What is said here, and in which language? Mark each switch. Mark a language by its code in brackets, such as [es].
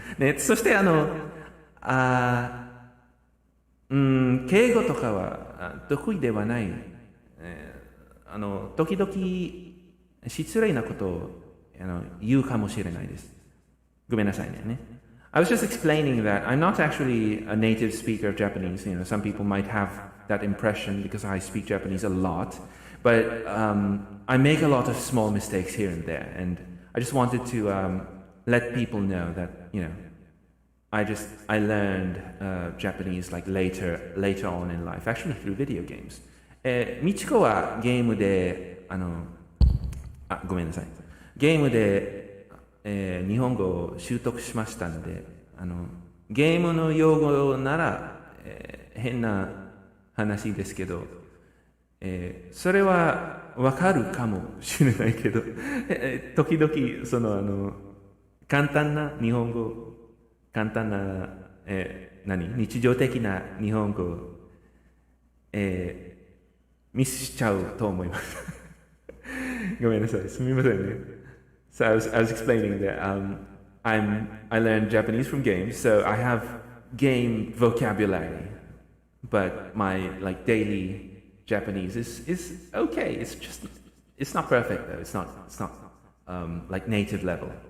[ja] ね、そして敬語とかは得意ではない。時々失礼なことを言うかもしれないです。ごめんなさいね。 [en] I was just explaining that I'm not actually a native speaker of Japanese. Some people might have that impression because I speak Japanese a lot, but I make a lot of small mistakes here and there, and I just wanted to let people know that, I learned Japanese like later on in life, actually through video games. [ja] みちこはゲームで、ごめんなさい。ゲームで、日本語を習得しましたので、ゲームの用語なら、変な話ですけど、それはわかるかもしれないけど、時々簡単な日本語、簡単な、日常的な日本語、ミスしちゃうと思います。ごめんなさい、すみませんね。 [en] So I was explaining that I learned Japanese from games, so I have game vocabulary, but my like daily Japanese is okay. It's not perfect though. It's not like native level.